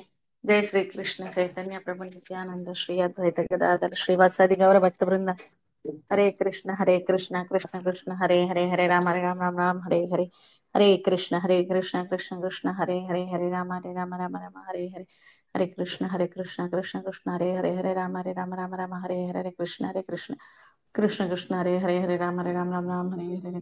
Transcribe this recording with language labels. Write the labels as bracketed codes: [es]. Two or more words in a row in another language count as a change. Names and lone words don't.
[sa] जय श्री कृष्ण चैतन्य प्रभु नित्यानन्द श्री अद्वैत गदाधर श्रीवासादि गौर भक्त वृन्द. హరే కృష్ణ కృష్ణ కృష్ణ హరే హరే హరే రామ రామ రామ రామ హరే హరే. హరే కృష్ణ కృష్ణ కృష్ణ హరే హరే హరే రామ రామ రామ హరే హరే. హరే కృష్ణ కృష్ణ కృష్ణ హరే హరే హరే రామ రామ రామ హరే హరే. కృష్ణ కృష్ణ కృష్ణ కృష్ణ హరే హరే హరే రామ రామ రామ హరే హరే.